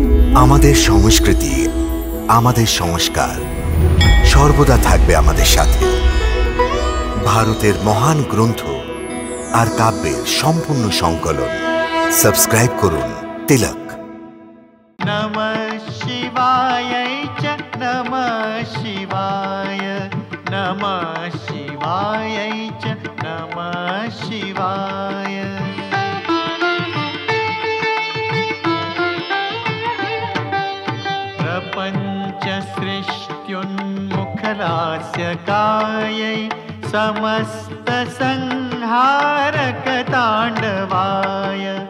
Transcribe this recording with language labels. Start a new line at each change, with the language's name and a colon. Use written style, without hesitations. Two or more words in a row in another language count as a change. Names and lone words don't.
Bangla: আমাদের সংস্কৃতি, আমাদের সংস্কার সর্বদা থাকবে আমাদের সাথে। ভারতের মহান গ্রন্থ আর কাব্যের সম্পূর্ণ সংকলন। সাবস্ক্রাইব করুন তিলক।
Sanskrit: নমঃ শিবায় চ নমঃ শিবায়, নমঃ শিবায় চ নমঃ শিবায়। प्रपञ्च सृष्ट्युन्मुखलास्यकायै समस्त संहारकताण्डवाय,